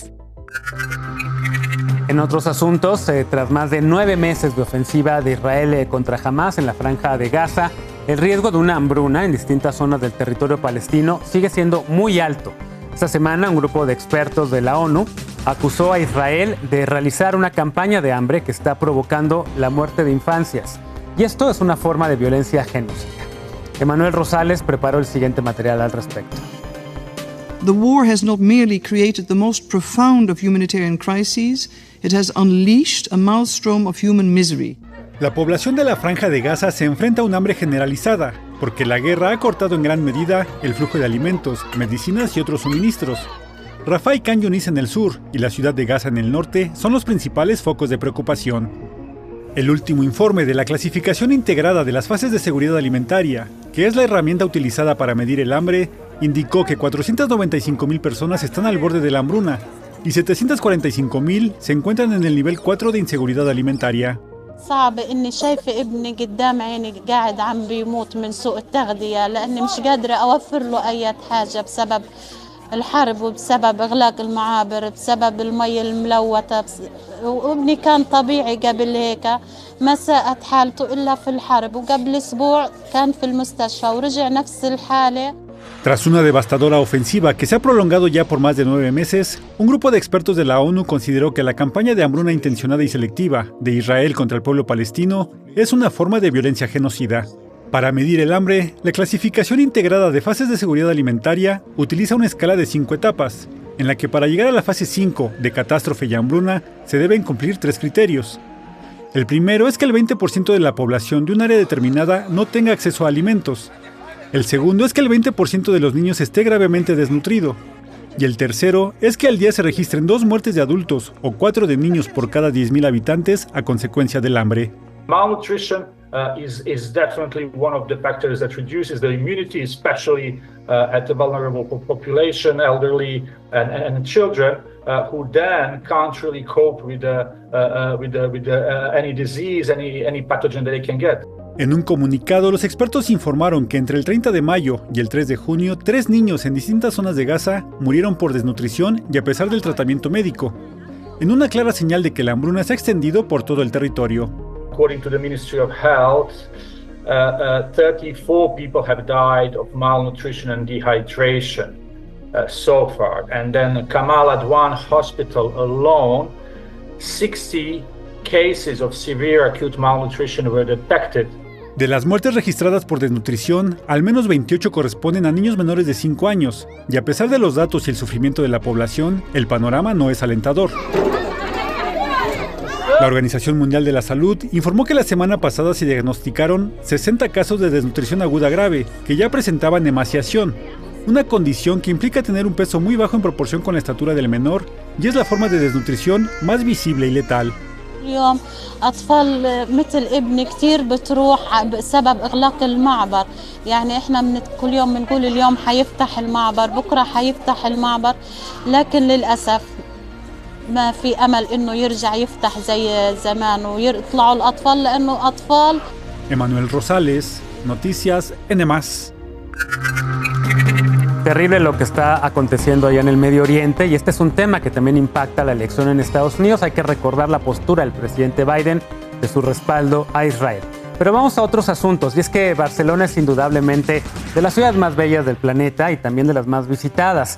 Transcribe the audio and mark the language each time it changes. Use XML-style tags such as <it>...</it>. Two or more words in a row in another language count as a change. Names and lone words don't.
<es>En otros asuntos, tras más de 9 meses de ofensiva de Israel contra Hamás en la Franja de Gaza, el riesgo de una hambruna en distintas zonas del territorio palestino sigue siendo muy alto. Esta semana, un grupo de expertos de la ONU acusó a Israel de realizar una campaña de hambre que está provocando la muerte de infancias. Y esto es una forma de violencia genocida. Emanuel Rosales preparó el siguiente material al respecto.</es> <en>The war has not merely created the most profound of humanitarian crises, it has unleashed a maelstrom of human misery.</en> <es>La población de la Franja de Gaza se enfrenta a un hambre generalizada, porque la guerra ha cortado en gran medida el flujo de alimentos, medicinas y otros suministros. Rafah y Khan Yunis en el sur y la ciudad de Gaza en el norte son los principales focos de preocupación. El último informe de la clasificación integrada de las fases de seguridad alimentaria, que es la herramienta utilizada para medir el hambre, indicó que 495,000 personas están al borde de la hambruna y 745,000 se encuentran en el nivel 4 de inseguridad alimentaria.</es> <ar>صعب إني شايفة ابني قدام عيني قاعد عم بيموت من سوء التغذية لأني مش قادرة أوفر له أي حاجة بسبب الحرب وبسبب إغلاق المعابر بسبب المي الملوثة وابني كان طبيعي قبل هيك ما ساءت حالته إلا في الحرب وقبل أسبوع كان في المستشفى ورجع نفس الحالة.</ar> <es>Tras una devastadora ofensiva que se ha prolongado ya por más de 9 meses, un grupo de expertos de la ONU consideró que la campaña de hambruna intencionada y selectiva de Israel contra el pueblo palestino es una forma de violencia genocida. Para medir el hambre, la clasificación integrada de fases de seguridad alimentaria utiliza una escala de 5 etapas, en la que para llegar a la fase 5 de catástrofe y hambruna se deben cumplir 3 criterios. El primero es que el 20% de la población de un área determinada no tenga acceso a alimentos. El segundo es que el 20% de los niños esté gravemente desnutrido. Y el tercero es que al día se registren 2 muertes de adultos o 4 de niños por cada 10,000 habitantes a consecuencia del hambre.</es> <en>Malnutrition is definitely one of the factors that reduces the immunity, especially at the vulnerable population, elderly and children, who then can't really cope with any disease, any pathogen that they can get.</en> <es>En un comunicado, los expertos informaron que entre el 30 de mayo y el 3 de junio, 3 niños en distintas zonas de Gaza murieron por desnutrición y a pesar del tratamiento médico, en una clara señal de que la hambruna se ha extendido por todo el territorio.</es> <en>According to the Ministry of Health, 34 people have died of malnutrition and dehydration so far. And then Kamal Adwan Hospital alone, 60 cases of severe acute malnutrition were detected.</en> <es>De las muertes registradas por desnutrición, al menos 28 corresponden a niños menores de 5 años, y a pesar de los datos y el sufrimiento de la población, el panorama no es alentador. La Organización Mundial de la Salud informó que la semana pasada se diagnosticaron 60 casos de desnutrición aguda grave, que ya presentaban emaciación, una condición que implica tener un peso muy bajo en proporción con la estatura del menor, y es la forma de desnutrición más visible y letal.</es> <ar>اليوم أطفال مثل ابني كتير بتروح بسبب إغلاق المعبر يعني إحنا كل يوم بنقول اليوم حيفتح المعبر بكرة حيفتح المعبر لكن للأسف ما في أمل إنه يرجع يفتح زي زمان ويطلعوا الأطفال لأنه أطفال.</ar> <es>Emanuel Rosales, Noticias N+. Terrible lo que está aconteciendo allá en el Medio Oriente, y este es un tema que también impacta la elección en Estados Unidos. Hay que recordar la postura del presidente Biden de su respaldo a Israel. Pero vamos a otros asuntos, y es que Barcelona es indudablemente de las ciudades más bellas del planeta y también de las más visitadas.</es>